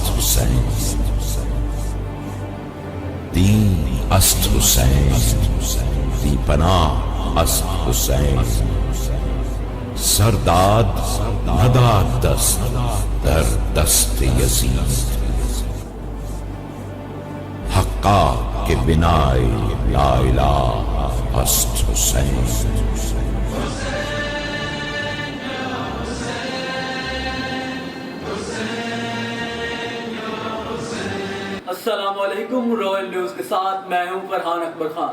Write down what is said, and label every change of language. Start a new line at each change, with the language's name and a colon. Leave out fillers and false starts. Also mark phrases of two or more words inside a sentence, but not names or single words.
Persian: حسین، دین است حسین، دی پناہ است حسین، سرداد نداد دست در دست یزید، حقا کے بنائے لا الہ است حسین۔
Urdu: السلام علیکم، رائل نیوز کے ساتھ میں ہوں فرحان اکبر خان